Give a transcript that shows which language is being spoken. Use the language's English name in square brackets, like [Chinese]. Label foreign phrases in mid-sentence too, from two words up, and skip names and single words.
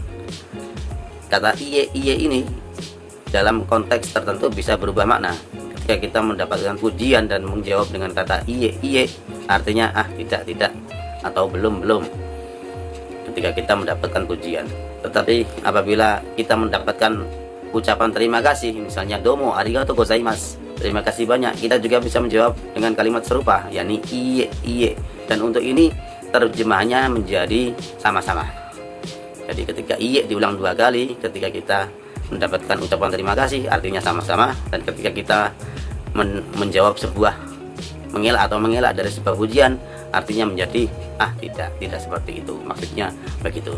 [Indonesian] Kata iye ini dalam konteks tertentu bisa berubah makna. Ketika kita mendapatkan pujian dan menjawab dengan kata iye, artinya tidak, atau belum. Ketika kita mendapatkan pujian. Tetapi apabila kita mendapatkan ucapan terima kasih, misalnya [Japanese] どうもありがとうございます, [Indonesian] terima kasih banyak, kita juga bisa menjawab dengan kalimat serupa, yakni iye. Dan untuk ini terjemahannya menjadi sama-sama. Jadi ketika iye diulang 2 kali, ketika kita mendapatkan ucapan terima kasih artinya sama-sama, dan ketika kita menjawab sebuah mengelak dari sebuah pujian artinya menjadi tidak seperti itu, maksudnya begitu.